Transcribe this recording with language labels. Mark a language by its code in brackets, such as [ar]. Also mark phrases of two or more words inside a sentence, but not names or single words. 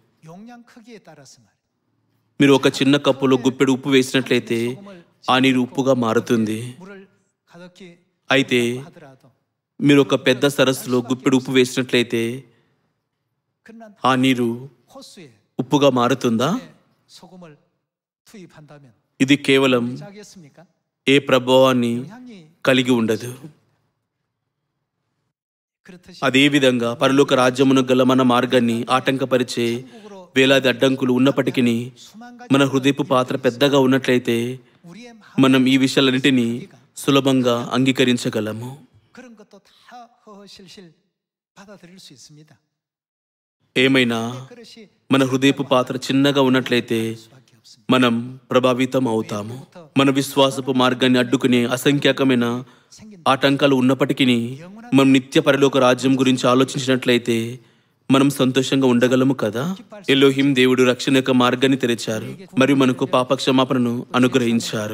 [te] మీరు ఒక చిన్న కప్పులో గుప్పెడు ఉప్పు వేసినట్లయితే ఆ నీరు ఉప్పుగా మారుతుంది. అయితే మీరు ఒక పెద్ద సరస్సులో గుప్పెడు ఉప్పు వేసినట్లయితే [ko] 그러나 [te] ఆ నీరు [ko] 호수에 [te] ఉప్పుగా మారుతుందా? [ko] 소금을 투입한다면 [te] ఇది కేవలం [ko] 자겠습니까? [te] ఏ ప్రభావాన్ని [ko] 영향이 [te] కలిగి ఉండదు. [ko] 그렇듯이 [te] అదేవిధంగా పరలోక రాజ్యమును గల మన మార్గాన్ని ఆటంకపరిచే వేలాది అడ్డంకులు ఉన్నప్పటికీ [ko] 수만 가지 [te] మన హృదయపు పాత్ర పెద్దగా ఉన్నట్లయితే [ko] 우리의 [te] మనం ఈ విషయాలన్నిటినీ సులభంగా అంగీకరించగలము. [ko] 그런 것도 다 허허실실 받아들일 수 있습니다. [te] ఏమైనా [ko] 그릇이 [te] మన హృదయపు పాత్ర చిన్నగా ఉన్నట్లయితే [ko] 수밖에 없습니다. [te] మనం ప్రభావితం అవుతాము. మన విశ్వాసపు మార్గాన్ని అడ్డుకునే అసంఖ్యాకమైన ఆటంకాలు ఉన్నప్పటికీ మనం నిత్య పరలోక రాజ్యం గురించి ఆలోచించినట్లయితే మనం సంతోషంగా ఉండగలము కదా. ఎలోహిం దేవుడు రక్షణ యొక్క మార్గాన్ని తెరిచారు మరియు మనకు పాపక్షమాపణను అనుగ్రహించారు.